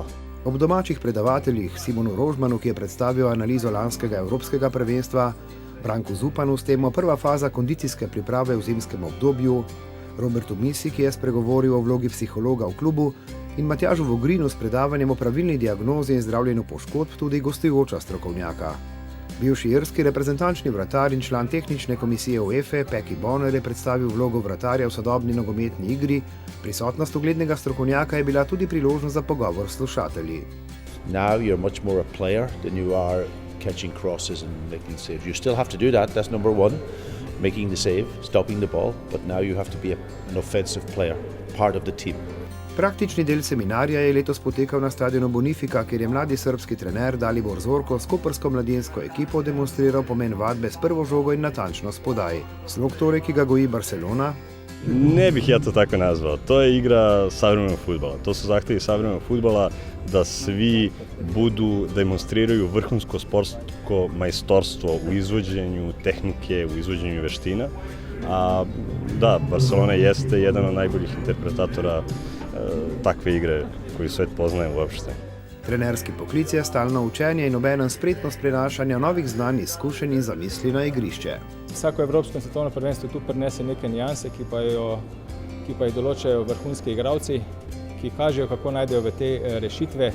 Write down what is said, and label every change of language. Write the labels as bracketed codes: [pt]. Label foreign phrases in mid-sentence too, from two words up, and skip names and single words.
[sl] Ob domačih predavateljih Simonu Rožmanu, ki je predstavil analizo lanskega evropskega prvenstva, Branku Zupanu s temo prva faza kondicijske priprave v zimskem obdobju, Robertu Misi, ki je spregovoril o vlogi psihologa v klubu, in Matjažu Vogrinu s predavanjem o pravilni diagnozi in zdravljenju poškodb tudi gostujoča strokovnjaka. Bivši irski reprezentančni vratar in član tehnične komisije UEFA Peki Bonner je predstavil vlogo vratarja v sodobni nogometni igri, prisotnost uglednega strokovnjaka je bila tudi priložnost za pogovor s slušatelji. [en] Now you're much more a player than you are catching crosses and making saves. You still have to do that, that's number one, making the save, stopping the ball, but now you have to be an offensive player, part of the team. [sl] Praktični del seminarja je letos potekal na stadionu Bonifika, kjer je mladi srbski trener Dalibor Zorko s koprsko mladinsko ekipo demonstriral pomen vadbe s prvo žogo in natančnost podaj. Slog torej, ki ga goji Barcelona? [sr] Ne bih ja to tako nazvao. To je igra savremenog fudbala. To su zahtjevi savremenog fudbala da svi demonstriraju vrhunsko sportsko majstorstvo u izvođenju tehnike, u izvođenju veština. A da, Barcelona jeste jedan od najboljih interpretatora takve igre koju svet poznaje uopšte. [sl] Trenerski poklic je stalno učenje in obenem spretnost prenašanja novih znanj, izkušenj in zamisli na igrišče. Vsako evropsko in svetovno prvenstvo tu prinese neke nijanse, ki pa jih določajo vrhunski igralci, ki kažejo, kako najdejo v te rešitve.